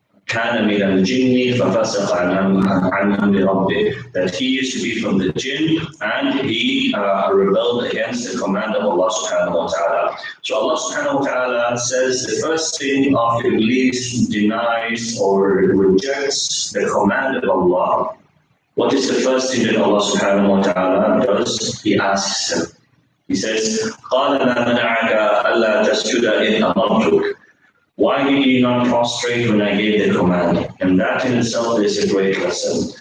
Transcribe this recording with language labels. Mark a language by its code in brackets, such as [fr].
[ar] كان من الجن ففسق عن أمر ربه, [en] that he used to be from the jinn and he rebelled against the command of Allah subhanahu wa ta'ala. So Allah subhanahu wa ta'ala says the first thing of Iblis denies or rejects the command of Allah. What is the first thing that Allah subhanahu wa ta'ala does? He asks him. He says, [ar] قَالَ مَا مَنَعَكَ أَلَّا تَسْجُدَ إِذْ أَمَرْتُكَ. [en] Why did you not prostrate when I gave the command? And that in itself is a great lesson.